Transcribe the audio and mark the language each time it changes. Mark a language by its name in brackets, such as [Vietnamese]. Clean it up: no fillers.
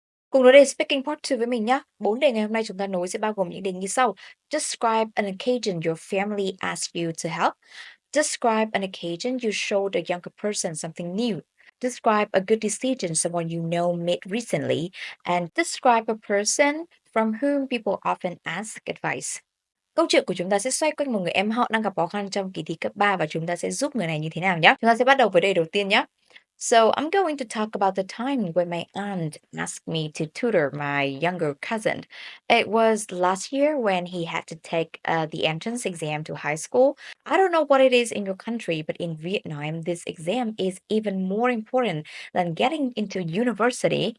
[Vietnamese] Cùng nói đề speaking part 2 với mình nhé. Bốn đề ngày hôm nay chúng ta nối sẽ bao gồm những đề như sau. [English] Describe an occasion your family asked you to help. Describe an occasion you showed a younger person something new. Describe a good decision someone you know made recently. And describe a person from whom people often ask advice. [Vietnamese] Câu chuyện của chúng ta sẽ xoay quanh một người em họ đang gặp khó khăn trong kỳ thi cấp 3 và chúng ta sẽ giúp người này như thế nào nhé. Chúng ta sẽ bắt đầu với đề đầu tiên nhé. [English] So I'm going to talk about the time when my aunt asked me to tutor my younger cousin. It was last year when he had to take the entrance exam to high school. I don't know what it is in your country, but in Vietnam, this exam is even more important than getting into university.